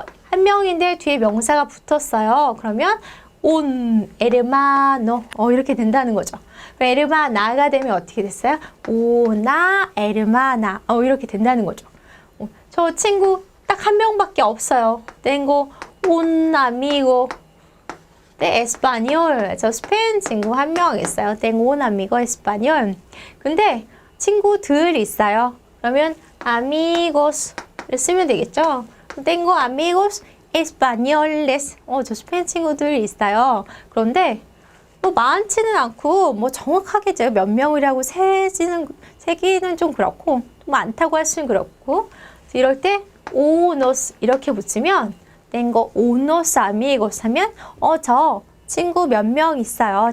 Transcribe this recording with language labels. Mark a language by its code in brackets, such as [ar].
[ko] 한 명인데 뒤에 명사가 붙었어요. 그러면 [es] un hermano [ko] 이렇게 된다는 거죠. 에르마나가 되면 어떻게 됐어요? 오나 에르마나 이렇게 된다는 거죠. 저 친구 딱 1명밖에 없어요. [es] tengo un amigo de español. [ko] 저 스페인 친구 1명 있어요. [es] tengo un amigo español. [ko] 근데 친구들 있어요. 그러면 amigos를 쓰면 되겠죠. [es] tengo amigos españoles. [ko] 저 스페인 친구들 있어요. 그런데 뭐 많지는 않고 뭐 정확하게 제가 몇 명이라고 세기는 좀 그렇고 많다고 할 수는 그렇고 이럴 때 unos 이렇게 붙이면 [es] tengo unos amigos [ko] 하면 저 친구 몇 명 있어요.